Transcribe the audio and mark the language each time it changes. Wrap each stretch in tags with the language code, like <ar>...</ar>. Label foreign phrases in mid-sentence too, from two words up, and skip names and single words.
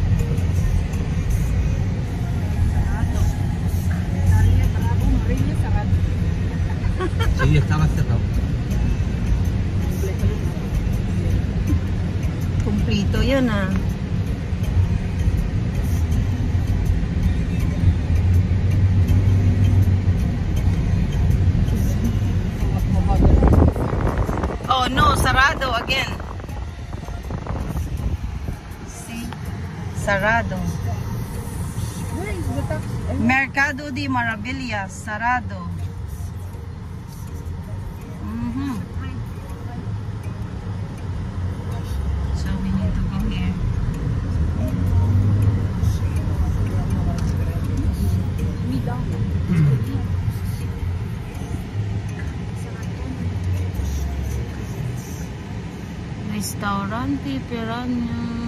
<es>Bravo Moreno Sarado. y estaba cerrado.</es> <tl>Kumplito yan ah.</tl> <en>Oh no, sarado again. See? Sarado. Mercado de Maravillas,</en> <tl>sarado.</tl> <en>So we need to go here. Restaurante Piranha.</en>